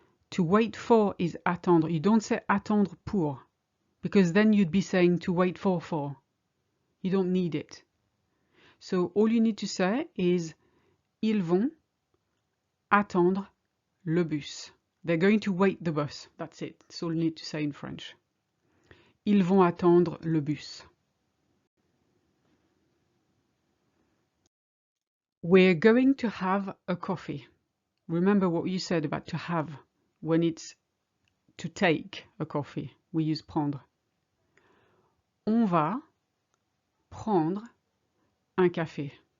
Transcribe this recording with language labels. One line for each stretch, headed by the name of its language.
English: To wait for is attendre. You don't say
French: attendre pour,
English: because then you'd be saying to wait for. You don't need it. So all you need to say is
French: ils vont attendre le bus.
English: They're going to wait the bus. That's it. That's all you need to say in French.
French: Ils vont attendre le bus.
English: We're going to have a coffee. Remember what you said about to have. When it's to take a coffee, we use prendre.
French: On va prendre un café.